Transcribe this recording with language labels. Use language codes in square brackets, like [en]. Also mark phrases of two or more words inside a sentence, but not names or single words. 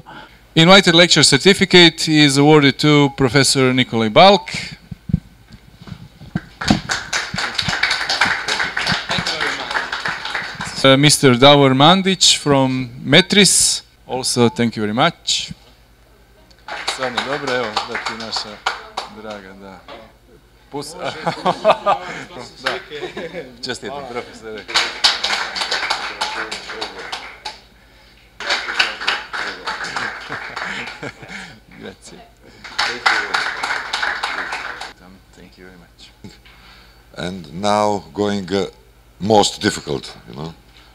[en] Invited lecture certificate is awarded to Professor Nikolaj Balk. Mr. Davor Mandić from Metris, also thank you very much. [hr] Stvarno dobro, evo, da ti naša draga, da. Da. Čestitam, profesore. [en] Grazie. Thank you very much. And now going most difficult, you know.